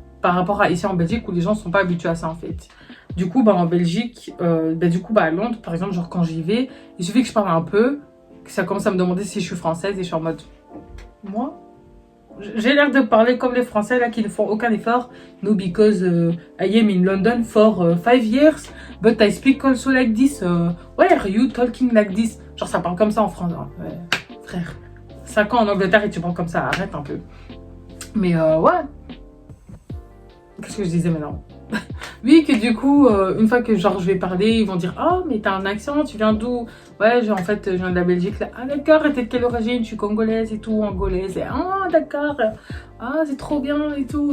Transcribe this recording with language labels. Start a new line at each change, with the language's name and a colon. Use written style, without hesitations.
French: Par rapport à ici en Belgique où les gens ne sont pas habitués à ça en fait. Du coup, bah, en Belgique, à Londres, par exemple, genre quand j'y vais, il suffit que je parle un peu, que ça commence à me demander si je suis française et je suis en mode, moi, j'ai l'air de parler comme les Français là qui ne font aucun effort.
English: No, because I am in London for 5 years, but I speak also like this. Why are you talking like this?
French: Genre ça parle comme ça en France, hein. Ouais, frère. 5 ans en Angleterre et tu parles comme ça, arrête un peu. Mais ouais. Qu'est-ce que je disais maintenant? Oui, que du coup, une fois que genre je vais parler, ils vont dire oh, mais t'as un accent, tu viens d'où? Ouais, en fait, je viens de la Belgique là. Ah, d'accord, et t'es de quelle origine? Je suis congolaise et tout, angolaise. Et ah, d'accord, ah, c'est trop bien et tout.